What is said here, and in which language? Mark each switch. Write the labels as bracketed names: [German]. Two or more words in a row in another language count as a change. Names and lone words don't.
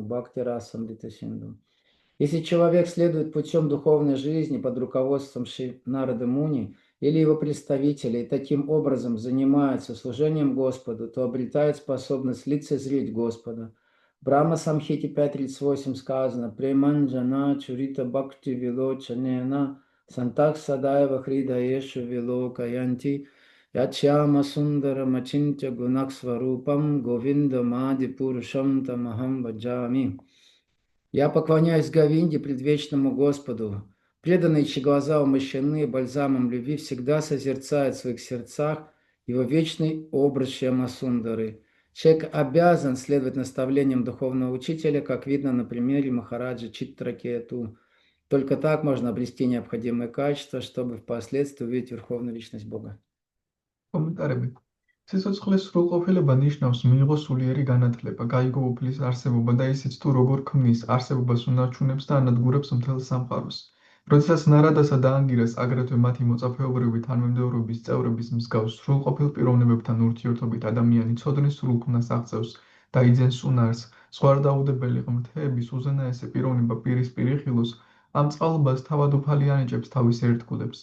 [Russian] Бхакти Расамрита Синду. Если человек следует путем духовной жизни под руководством Шри Нарады Муни или его представителей, и таким образом занимается служением Господу, то обретает способность лицезреть Господа. Брахма Самхите 5.38 сказано: [Sanskrit] «प्रेमाञ्जन च्छुरित भक्ति विलोचनेन सन्तः सदैव हृदयेषु विलोकयन्ति यं श्याम सुन्दरम् अचिन्त्य गुणस्वरूपम् गोविन्दम् आदि पुरुषं तमहं भजामि. [Russian] Я поклоняюсь Говинде, предвечному Господу. Преданные, чьи глаза умощены бальзамом любви, всегда созерцают в своих сердцах его вечный образ Шьямасундары. Человек обязан следовать наставлениям духовного учителя, как видно на примере Махараджа Читракету. Только так можно обрести необходимые качества, чтобы впоследствии увидеть Верховную Личность Бога. [Georgian] კომენტარები. სიცოცხლის სრულყოფილება ნიშნავს მიიღო სულიერი განათლება, გაიგო უფლის არსებობა და ისიც თუ როგორ ქმნის არსებობას უნარჩუნებს და ანადგურებს მთელ სამყაროს. როდესაც ნარადასა და ანგირას აგრეთვე მათი მოწაფეობრივი თანმიმდევრობის წევრების მსგავს სრულყოფილ პიროვნებებთან ურთიერთობით ადამიანი ცოდნის სრულქმნას აღწევს და იძენს უნარს, ზღვარდაუდებელი ღმრთების უზენაესი პიროვნება პირისპირ იხილოს, ამ წყალობას თავად უფალი ანიჭებს თავის ერთგულებს.